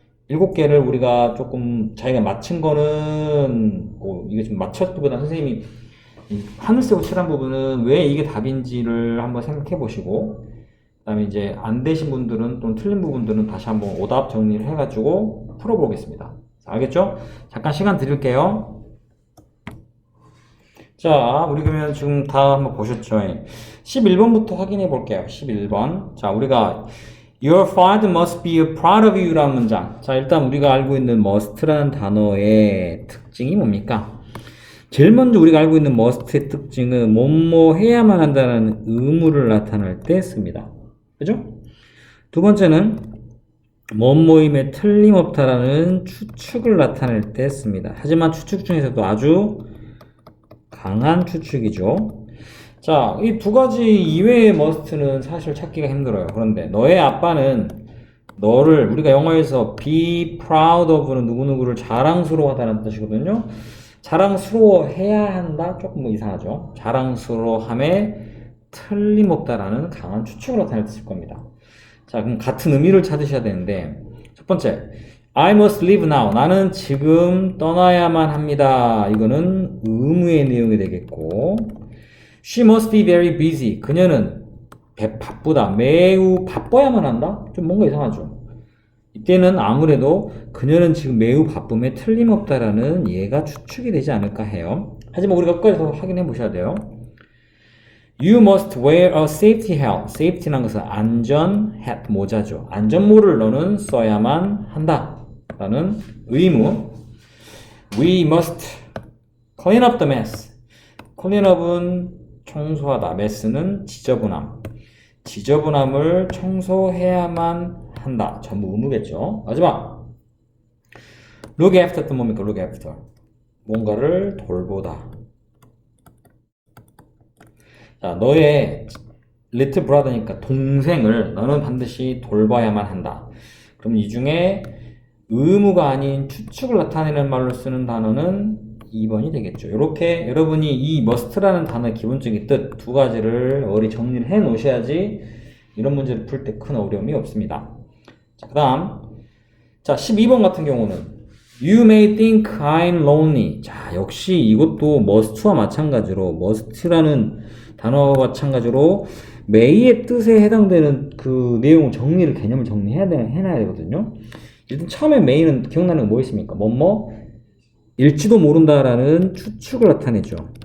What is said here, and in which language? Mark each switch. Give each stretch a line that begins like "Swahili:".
Korean: 7개를 우리가 조금 자기가 맞춘 거는 이게 좀 맞췄기보다 선생님이 이 하늘색으로 칠한 부분은 왜 이게 답인지를 한번 생각해 보시고 그 다음에 이제 안 되신 분들은 또 틀린 부분들은 다시 한번 오답 정리를 해가지고 풀어보겠습니다. 자, 알겠죠? 잠깐 시간 드릴게요. 자, 우리 그러면 지금 다 한번 보셨죠? 11번부터 확인해 볼게요. 11번. 자, 우리가
English: Your father must be proud of you라는
Korean: 문장. 자, 일단 우리가 알고 있는 must라는 단어의 특징이 뭡니까? 제일 먼저 우리가 알고 있는 must의 특징은 뭐뭐 해야만 한다는 의무를 나타낼 때 씁니다. 그죠? 두 번째는 뭐뭐임에 틀림없다라는 추측을 나타낼 때 씁니다. 하지만 추측 중에서도 아주 강한 추측이죠. 자, 이 두 가지 이외의 must는 사실 찾기가 힘들어요. 그런데 너의 아빠는 너를 우리가 영어에서 be proud of는 누구누구를 자랑스러워하다는 뜻이거든요. 자랑스러워해야 한다? 조금 뭐 이상하죠. 자랑스러워함에 틀림없다라는 강한 추측을 나타낼 뜻일 겁니다. 자, 그럼 같은 의미를 찾으셔야 되는데 첫 번째,
English: I must leave now.
Korean: 나는 지금 떠나야만 합니다. 이거는 의무의 내용이 되겠고
English: She must be very busy.
Korean: 그녀는 바쁘다. 매우 바빠야만 한다? 좀 뭔가 이상하죠. 이때는 아무래도 그녀는 지금 매우 바쁨에 틀림없다라는 예가 추측이 되지 않을까 해요. 하지만 우리가 끝까지 더 확인해 보셔야 돼요.
English: You must wear a safety hat.
Korean: safety라는 것은 안전 hat, 모자죠. 안전모를 너는 써야만 한다. 라는 의무.
English: We must clean up the mess.
Korean: clean up은 청소하다. mess는 지저분함. 지저분함을 청소해야만 한다. 전부 의무겠죠. 마지막. look after 또 뭡니까? look after. 뭔가를 돌보다. 자, 너의 little brother니까 동생을 너는 반드시 돌봐야만 한다. 그럼 이 중에 의무가 아닌 추측을 나타내는 말로 쓰는 단어는 2번이 되겠죠. 이렇게 여러분이 이 must라는 단어의 기본적인 뜻 두 가지를 머리 정리를 해 놓으셔야지 이런 문제를 풀 때 큰 어려움이 없습니다. 자, 그 다음. 자, 12번 같은 경우는
English: You may think I'm lonely.
Korean: 자, 역시 이것도 must와 마찬가지로 must라는 단어와 마찬가지로 may의 뜻에 해당되는 그 내용을 개념을 해놔야 되거든요. 일단 처음에 may는 기억나는 거 뭐 있습니까? 일지도 모른다라는 추측을 나타내죠.